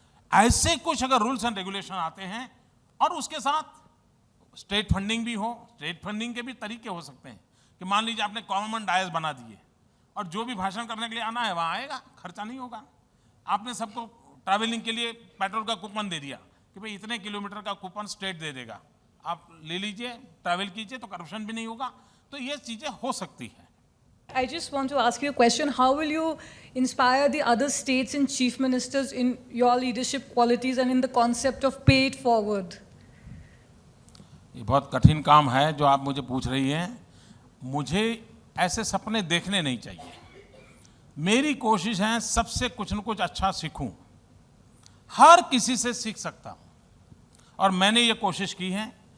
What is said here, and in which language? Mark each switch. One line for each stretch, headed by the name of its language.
Hindi: ऐसे कुछ अगर
English: rules and regulation
Hindi: आते हैं और उसके साथ स्टेट फंडिंग भी हो, स्टेट फंडिंग के भी तरीके हो सकते हैं कि मान लीजिए आपने कॉमन डायस बना दिए और जो भी भाषण करने के लिए आना है वहाँ आएगा, खर्चा नहीं होगा। आपने सबको ट्रैवलिंग के लिए पेट्रोल का कूपन दे दिया कि भाई इतने किलोमीटर का कूपन स्टेट दे देगा, आप ले लीजिए, ट्रैवल कीजिए, तो करप्शन भी नहीं होगा। तो ये चीज़ें हो सकती हैं।
English: I just want to ask you a question. How will you inspire the other states and chief ministers in your leadership qualities and in the concept of pay it forward?
Hindi: ये बहुत कठिन काम है जो आप मुझे पूछ रही हैं। मुझे ऐसे सपने देखने नहीं चाहिए। मेरी कोशिश है सबसे कुछ न कुछ अच्छा सीखूं। हर किसी से सीख सकता हूं और मैंने ये कोशिश की है।